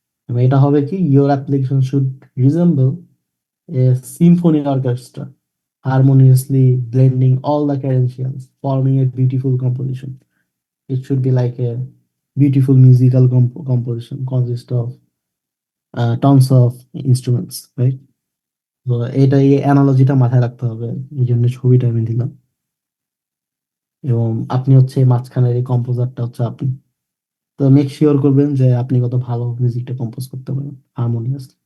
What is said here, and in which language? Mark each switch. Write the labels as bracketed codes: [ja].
[bn] এবং এটা হবে কি, [en] Your application should resemble a symphony orchestra, harmoniously blending all the credentials, forming a beautiful composition. It should be like a beautiful musical composition consist of tons of instruments, right? [bn] তো এই অ্যানালজিটা মাথায় রাখতে হবে, এই জন্য ছবিটা আমি দিলাম। এবং আপনি হচ্ছে মাঝখানের এই কম্পোজারটা হচ্ছে আপনি। তো মেক শিওর করবেন যে আপনি কত ভালো মিউজিকটা কম্পোজ করতে পারেন হারমোনিয়াস।